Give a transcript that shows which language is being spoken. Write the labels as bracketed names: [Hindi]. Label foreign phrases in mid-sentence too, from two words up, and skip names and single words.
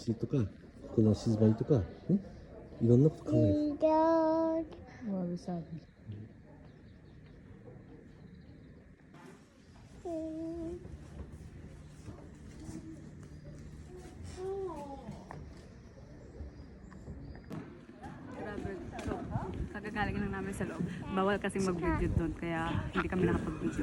[Japanese] しいとか、ここの静まりとか、ね、いろんなこと考える。侘び寂び. Grabe. [Filipino] So, kagagaling lang namin sa loob. Bawal kasing mag-video doon, kaya hindi kami nakapag-video.